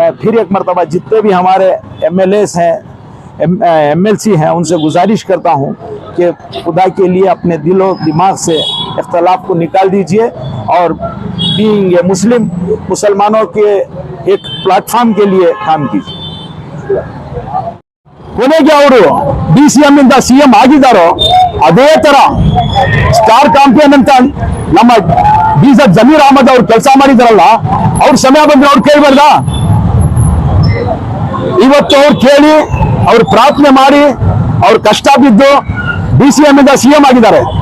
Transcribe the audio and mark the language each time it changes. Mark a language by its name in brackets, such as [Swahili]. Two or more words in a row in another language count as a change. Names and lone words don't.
[Urdu] میں پھر ایک مرتبہ جتنے بھی ہمارے MLAs ہیں، MLC ہیں، ان سے گزارش کرتا ہوں کہ خدا کے لیے اپنے دل و دماغ سے اختلاف کو نکال دیجیے اور [English] being a Muslim, [Urdu] مسلمانوں کے ایک پلیٹ فارم کے لیے کام کیجیے. [Kannada] ಕೊನೆಗೆ ಅವರು DCM ಇಂದ CM ಆಗಿದ್ದಾರೋ ಅದೇ ತರ [English] star campaign [Kannada] ಅಂತ ನಮ್ಮ BZ ಜಮೀರ್ ಅಹಮದ್ ಅವ್ರು ಕೆಲಸ ಮಾಡಿದಾರಲ್ಲ, ಅವ್ರ ಸಮಯ ಬಂದ್ರೆ ಅವ್ರು ಕೇಳಬಾರ್ದ? ಇವತ್ತು ಅವ್ರು ಕೇಳಿ, ಅವ್ರು ಪ್ರಾರ್ಥನೆ ಮಾಡಿ, ಅವ್ರು ಕಷ್ಟ ಬಿದ್ದು DCM ಇಂದ CM ಆಗಿದ್ದಾರೆ.